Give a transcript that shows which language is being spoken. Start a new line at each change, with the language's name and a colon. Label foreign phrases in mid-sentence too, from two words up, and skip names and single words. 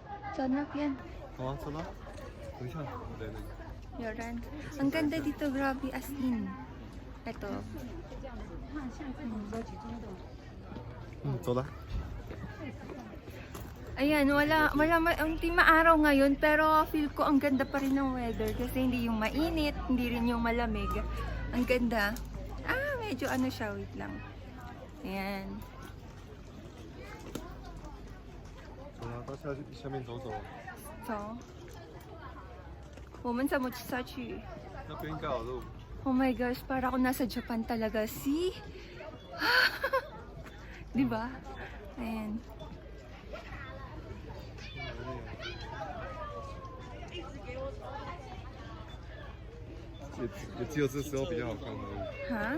Filipino: Sunlight yan.
Chinese: 好啊，走了。等一下，我在那个。
Filipino: Yoran. Ang ganda dito, grabe,
English: as in.
Filipino: Ito.
Chinese: 走了。
Filipino: Ayan, hindi maaraw ngayon, pero feel ko ang ganda pa rin ng weather kasi hindi yung mainit, hindi rin yung malamig. Ang ganda. Medyo ano siya, wait lang. Ayan.
Chinese: 走了，到下面走走。 So, 我们怎么下去？那边应该有路。
English: Oh my gosh,
Filipino: para ako nasa Japan talaga. See? Diba? Ayan.
Chinese: 也只有这时候比较好看而已，
Filipino: Ha?